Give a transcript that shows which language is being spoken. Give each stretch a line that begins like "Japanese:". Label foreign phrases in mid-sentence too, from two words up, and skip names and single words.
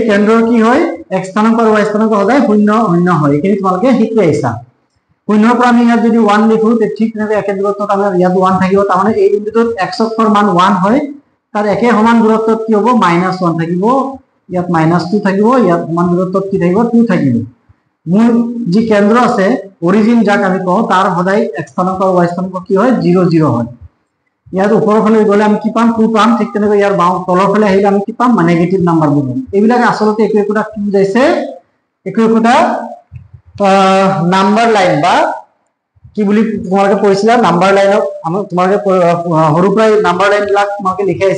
Assamese: কেন্দ্ৰৰ কি হয় x স্থানাঙ্ক আৰু y স্থানাঙ্ক সদায় 0 0 হয় এখিনি তোমালোকে শিকি আইছা 0 পৰা আমি ইয়াত যদি 1 লিখো তে ঠিক নেবে একে দূৰত্বত আমাৰ ইয়াত 1 থাকিব তাৰ মানে এই বিন্দুটোত x অক্ষৰ মান 1 হয় তার একে সমান দূরত্বত কি হ'ব -1 থাকিব ইয়াত -2 থাকিব ইয়াত সমান দূরত্বত কি থাকিব 2 থাকিব মূল যি কেন্দ্র আছে অরিজিন যাক আমি কওঁ তাৰ সদায় x স্থানাঙ্ক আৰু y স্থানাঙ্ক কি হয় 0 0 হয় ইয়াৰ ওপৰৰ ফালে গলে আমি কি পাম 2 পাম ঠিক তেনেকৈ ইয়াৰ বাওঁ তলৰ ফালে আহিলে আমি কি পাম
English: negative number
Assamese: পাম এইবিলাক আসলতে একো একোটা কি বুজাইছে একো একোটা
English: number line
Assamese: বা কি বুলি তোমালোকে পঢ়িছিলা নাম্বাৰ লাইনক আমি তোমালোকে সৰু প্ৰায়
English: number line
Assamese: বিলাক তোমালোকে লিখি আহিছা